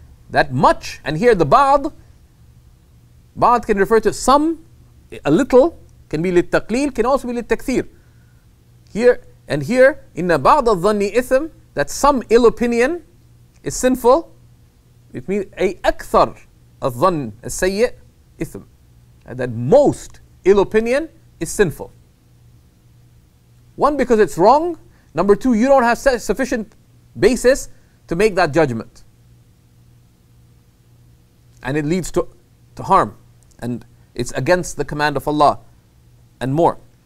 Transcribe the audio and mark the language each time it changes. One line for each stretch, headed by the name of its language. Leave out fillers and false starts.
English: That much, and here the ba'd can refer to some, a little, can be للتقليل, can also be للتكثير. Here,
Arabic: إن بعض الظن إثم,
English: that some ill opinion is sinful. It means
Arabic: أي أكثر الظن السيء إثم.
English: That most ill opinion is sinful. One, because it's wrong. Number two, you don't have sufficient basis to make that judgment. And it leads to harm. And it's against the command of Allah. And more.